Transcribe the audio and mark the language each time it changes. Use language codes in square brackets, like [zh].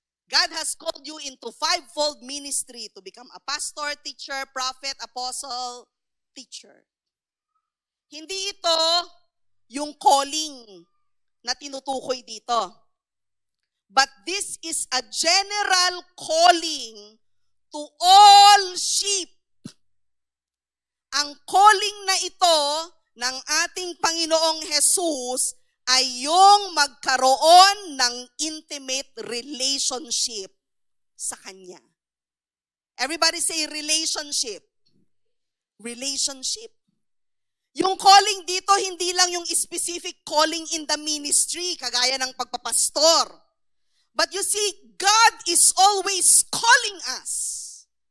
[en] God has called you into 5-fold ministry to become a pastor, teacher, prophet, apostle, teacher. [tl] Hindi ito yung calling na tinutukoy dito. [en] But this is a general calling to all sheep. [tl] Ang calling na ito ng ating Panginoong Jesus ay yung magkaroon ng intimate relationship sa Kanya. [en] Everybody say relationship. Relationship. [tl] Yung calling dito, hindi lang yung [en] specific calling in the ministry, [tl] kagaya ng pagpapastor. [en] But you see, God is always calling us.